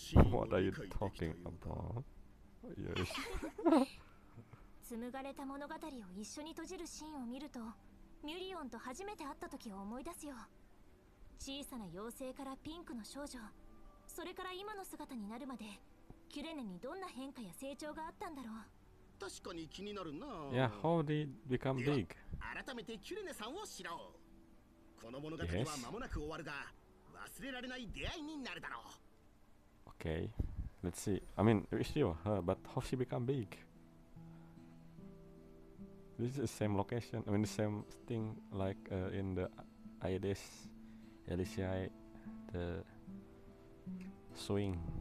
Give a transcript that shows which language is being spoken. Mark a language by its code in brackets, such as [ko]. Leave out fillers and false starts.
[en] What are you talking about? Yes. [ja] 紡がれた物語を一緒に閉じるシーンを見ると、ミュリオンと初めて会った時を思い出すよ。小さな妖精からピンクの少女、それから今の姿になるまで、キュレネにどんな変化や成長があったんだろう。確かに気になるな。 [en] Yeah, how did it become big? [ja] 改めてキュレネさんを知ろう。この物語は間もなく終わるが、忘れられない出会いになるだろう。 [en] Okay, let's see. I mean, we still her, but how she become big? This is the same location. I mean, the same thing like in the Aedes, Elysiae, the swing.